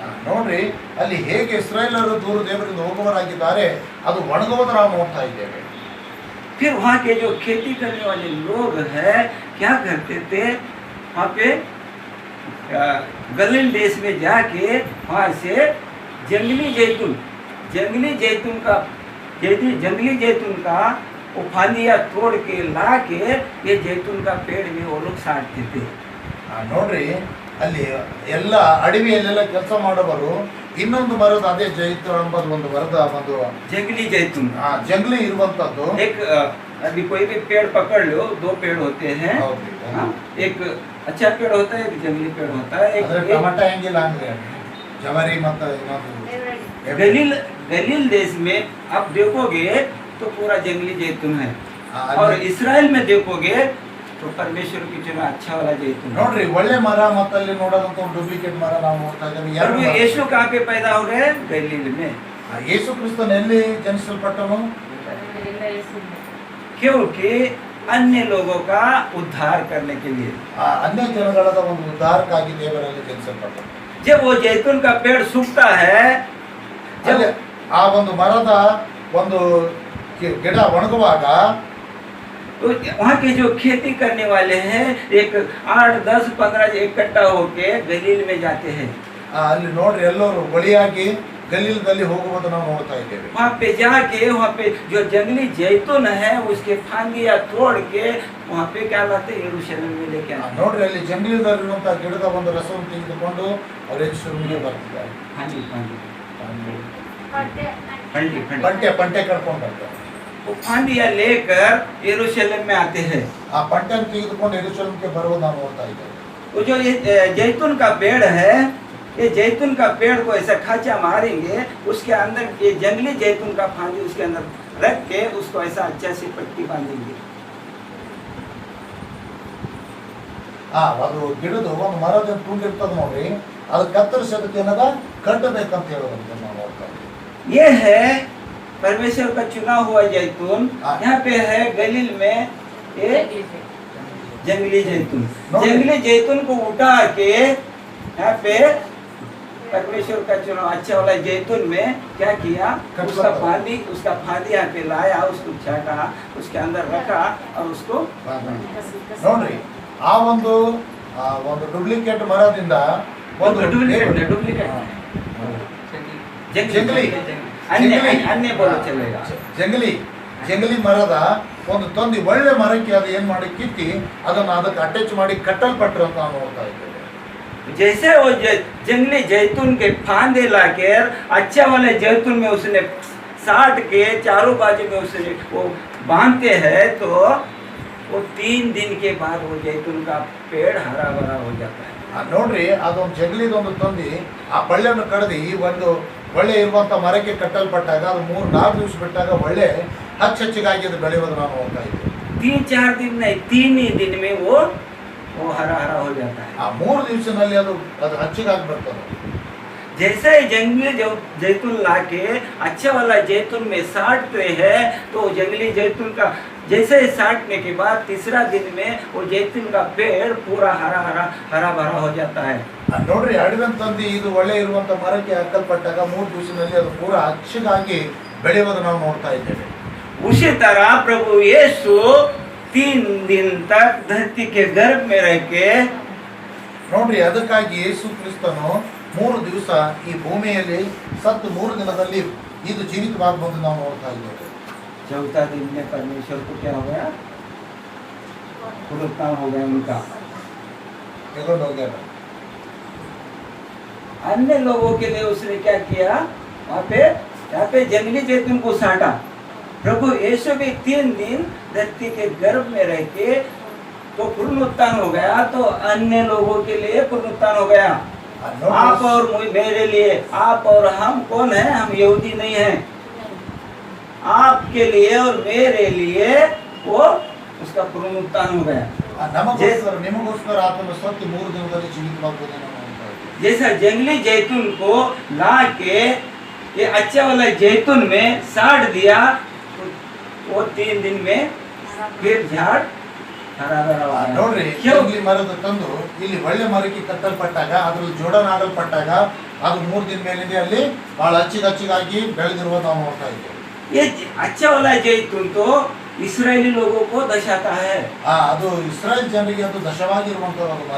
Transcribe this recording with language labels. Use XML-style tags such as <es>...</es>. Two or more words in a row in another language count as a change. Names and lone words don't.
<kn>ನೋಡ್ರಿ ಅಲ್ಲಿ ಹೇಗೆ ಇಸ್ರಾಯೇಲರು ದೂರ ದೇವರಿಂದ ಹೋಗುವವರಾಗಿದ್ದಾರೆ, ಅದು ಒಣಗುವುದು ನಾವು ನೋಡ್ತಾ ಇದ್ದೇವೆ.</kn> <hi>फिर वहाँ के जो खेती करने वाले लोग हैं क्या करते थे, वहाँ पे गलील देश में जाके वहाँ से जंगली जैतून का वो फालिया तोड़ के ला के ये जैतून का पेड़ में वो लोग साटते थे।</hi> <kn>ನೋಡ್ರಿ ಅಲ್ಲಿ ಎಲ್ಲ ಅಡವಿಯಲ್ಲೆಲ್ಲ ಕೆಲಸ ಮಾಡೋವರು ಇನ್ನೊಂದು ಮರದ ಅದೇ ಜೈತು ಎಂಬುದು ಒಂದು ಮರದ ಒಂದು</kn> <hi>जंगली जैतून,</hi> <kn>ಜಂಗಲಿ ಇರುವಂತದ್ದು.</kn> <hi>एक अभी कोई भी पेड़ पकड़ लो, 2 पेड़ होते हैं।</hi> <kn>ಹೌದ್ರಿ.</kn> <hi>हाँ, एक अच्छा पेड़ होता है, एक जंगली पेड़ होता है।</hi> <kn>ಅದ್ರ</kn> <hi>एक</hi> <kn>ಟಮಾಟ ಹೆಂಗಿಲ್ಲ ಅಂದ್ರೆ ಜವರಿ ಮತ್ತು ಇನ್ನೊಂದು</kn> <hi>गलील देश में आप देखोगे तो पूरा जंगली जैतून है, हाँ, और इस्राएल में देखोगे तो परमेश्वर की चुना अच्छा वाला जैतून है।</hi> <kn>ನೋಡ್ರಿ ಒಳ್ಳೆ ಮರ ಮತ್ತು ಅಲ್ಲಿ ನೋಡೋದಂತ ಒಂದು डुप्लीकेट ಮರ ನಾವು ನೋಡ್ತಾ ಇದ್ದೇವೆ.</kn> <hi>प्रभु यीशु कहाँ पे पैदा हो गए, गलील में।</hi> <kn>ಯೇಸು ಕ್ರಿಸ್ತನ್ ಎಲ್ಲಿ ಜನಿಸಲ್ಪಟ್ಟನು?</kn> <hi>क्योंकि अन्य लोगों का उद्धार करने के लिए।</hi> <kn>ಅನ್ಯ ಜನಗಳದ ಒಂದು ಉದ್ಧಾರಕ್ಕಾಗಿ ದೇವರಲ್ಲಿ ಜನಿಸಲ್ಪಟ್ಟನು.</kn> <hi>जब वो जैतून का पेड़ सूखता है, जब</hi> <kn>ಆ ಒಂದು ಮರದ ಒಂದು ಗಿಡ ಒಣಗುವಾಗ</kn> <hi>तो वहाँ के जो खेती करने वाले हैं, एक 8, 10, 15 इकट्ठा होके गलील में जाते हैं।</hi> <kn>ಅಲ್ಲಿ ನೋಡ್ರಿ ಎಲ್ಲರೂ ಬಳಿಯಾಗಿ गलीलದಲ್ಲಿ ಹೋಗುವುದು ನಾವು ನೋಡ್ತಾ ಇದ್ದೇವೆ.</kn> <hi>वहाँ पे जाके वहाँ पे जो जंगली जैतून है उसके फांदियाँ तोड़ के वहाँ पे क्या लाते, यरूशलेम में लेके आते।</hi> <kn>ನೋಡ್ರಿ ಅಲ್ಲಿ ಜಂಗಲದಲ್ಲಿರುವಂತಹ ಗಿಡದ ಒಂದು ರಸವನ್ನು ತೆಗೆದುಕೊಂಡು ಅವರು ಯೆರೂಸಲೇಮಿಗೆ ಬರ್ತಿದ್ದಾರೆ.</kn> <hi>फांदी फंडी</hi> <kn>ಪಂಟೆ ಪಂಟೆ ಕರ್ಕೊಂಡು ಬರ್ತಾರೆ.</kn> <hi>वो फांदिया लेकर यरूशलेम में आते हैं।</hi> <kn>ಆ ಪಂಟೆಯನ್ನು ತೆಗೆದುಕೊಂಡು ಯೆರೂಸಲೇಮಿಗೆ ಬರುವುದು ನಾವು ನೋಡ್ತಾ ಇದ್ದೇವೆ.</kn> <hi>वो जो ये जैतून का पेड़ है, ये जैतून का पेड़ को ऐसा खाचा मारेंगे, उसके अंदर ये जंगली जैतून का फांदी उसके अंदर रख के उसको ऐसा अच्छा से पट्टी बांधेंगे।</hi> <kn>ಅದು ಗಿಡದು ಒಂದು ಮರದ ತುಂಡು ಇರ್ತದೆ ನೋಡ್ರಿ, ಅದು ಕತ್ತರಿಸಿ ಅದಕ್ಕೆ ಏನದ ಕಟ್ಟಬೇಕಂತ ಹೇಳೋದಂತೆ ನಾವು ನೋಡ್ತಾ ಇದ್ದೀವಿ.</kn> <hi>ये है परमेश्वर का चुना हुआ जैतून। हाँ। यहाँ पे है गलील में ये जंगली जैतून। नो। जंगली जैतून को उठा के यहाँ पे परमेश्वर का चुना अच्छा वाला जैतून में क्या किया, कट उसका कर फांदी यहाँ पे लाया, उसको छाटा, उसके अंदर रखा और उसको</hi> <kn>ನೋಡ್ರಿ ಆ ಒಂದು ಡೂಪ್ಲಿಕೇಟ್ ಮರದಿಂದ ಒಂದು</kn> <hi>डुप्लीकेट जंगली अन्य बोलो चलेगा।</hi> <kn>ಜಂಗಲಿ ಮರದ ಒಂದು ತಂದು ಒಳ್ಳೆ ಮರಕ್ಕೆ ಅದು ಏನ್ ಮಾಡಿ ಕಿತ್ತಿ ಅದನ್ನು ಅದಕ್ಕೆ ಅಟ್ಯಾಚ್ ಮಾಡಿ ಕಟ್ಟಲ್ಪಟ್ರು ಅಂತ ನಾವು ನೋಡ್ತಾ ಇದ್ದೇವೆ.</kn> <hi>जैसे वो जंगली जैतून के फांदे लाकर अच्छा वाले जैतून में उसने साट के चारों बाजू में उसने वो बांधते हैं, तो वो 3 दिन के बाद वो जैतून का पेड़ हरा भरा हो जाता है।</hi> <kn>ನೋಡ್ರಿ ಅದೊಂದು ಜಂಗಲಿದೊಂದು ತಂದು ಆ ಬಳ್ಳಿಯನ್ನು ಕಡ್ದು ಒಂದು ಒಳ್ಳೆ ಇರುವಂತ ಮರಕ್ಕೆ ಕಟ್ಟಲ್ಪಟ್ಟಾಗ ಅದು 3-4 ದಿವಸ ಬಿಟ್ಟಾಗ ಒಳ್ಳೆ ಹಚ್ಚಚ್ಚಿಗಾಗಿ ಅದು ಬೆಳೆಯೋದು ನಾವು ನೋಡ್ತಾ ಇದ್ದೀವಿ.</kn> <hi>3-4 दिन नहीं, 3 ही दिन में वो हरा हरा हो जाता है।</hi> <kn>ಆ 3 ದಿವಸದಲ್ಲಿ ಅದು ಹಚ್ಚಿಗಾಗಿ ಬರ್ತದೆ.</kn> <hi>जैसे ही जंगली जैतून लाके अच्छा वाला जैतून में साटते हैं, तो जंगली जैतून का जैसे ही साटने के बाद तीसरा दिन में वो जैतून का पेड़ पूरा हरा भरा हो जाता है।</hi> <kn>ನೋಡ್ರಿ ಅಡಿದಂತಂದು ಇದು ಒಳ್ಳೆ ಇರುವಂತ ಮರಕ್ಕೆ ಹಾಕಲ್ಪಟ್ಟಾಗ 3 ದಿವಸದಲ್ಲಿ ಅದು ಪೂರಾ ಹಚ್ಚಗಾಗಿ ಬೆಳೆಯೋದು ನಾವು ನೋಡ್ತಾ ಇದ್ದೇವೆ.</kn> <hi>उसी तरह प्रभु यीशु 3 दिन तक धरती के गर्भ में रह के,</hi> <kn>ನೋಡ್ರಿ ಅದಕ್ಕಾಗಿ ಯೇಸು ಕ್ರಿಸ್ತನು 3 ದಿವಸ ಈ ಭೂಮಿಯಲ್ಲಿ ಸತ್ತು 3 ದಿನದಲ್ಲಿ ಇದು ಜೀವಿತವಾಗಿ ಬಂದು ನಾವು ನೋಡ್ತಾ ಇದ್ದೇವೆ.</kn> <hi>चौथा दिन में परमेश्वर को क्या हो गया, पुनरुत्थान हो गया उनका।</hi> <kn>ತಗೊಂಡು ಹೋಗ್ಯಾರ.</kn> <hi>अन्य लोगों के लिए उसने क्या किया, यहाँ पे जंगली जैतून को साटा। प्रभु यीशु भी 3 दिन धरती के गर्भ में रह के तो पुनरुत्थान हो गया, तो अन्य लोगों के लिए पुनरुत्थान हो गया। आप और मेरे लिए, आप और हम कौन है, हम यहूदी नहीं हैं। आपके लिए और मेरे लिए वो उसका पुनरुत्थान हो गया।</hi> <kn>ನಮಗೋಸ್ಕರ ನಿಮಗೋಸ್ಕರ ಆತನು ಸತ್ತು 3 ದಿನದಲ್ಲಿ ಜೀವಿತವಾಗಿ ಬಂದು ನಾವು ನೋಡ್ತಾ ಇದ್ದೇವೆ.</kn> <hi>जैसा जंगली जैतून को ला के ये अच्छा वाला जैतून में साट दिया, वो 3 दिन में फिर झाड़ हरा भरा हो गया।</hi> <kn>ನೋಡ್ರಿ</kn> <hi>क्यों?</hi> <kn>ಜಂಗಲಿ ಮರದ ತಂದು ಇಲ್ಲಿ ಒಳ್ಳೆ ಮರಕ್ಕೆ ಕಟ್ಟಲ್ಪಟ್ಟಾಗ ಅದ್ರಲ್ಲಿ ಜೋಡಣ ಆಗಲ್ಪಟ್ಟಾಗ ಅದು 3 ದಿನ ಮೇಲಿಂದ ಅಲ್ಲಿ ಬಹಳ ಹಚ್ಚಿಗಾಗಿ ಬೆಳೆದಿರುವುದು ನಾವು ನೋಡ್ತಾ ಇದ್ದೇವೆ.</kn> <hi>ये अच्छा वाला जैतून तो इस्राएली लोगों को दर्शाता है।</hi> <kn>ಅದು ಇಸ್ರಾಯೇಲ್ ಜನರಿಗೆ ಅದು ದಶವಾಗಿರುವಂತ ಒಂದು ಮರ.</kn>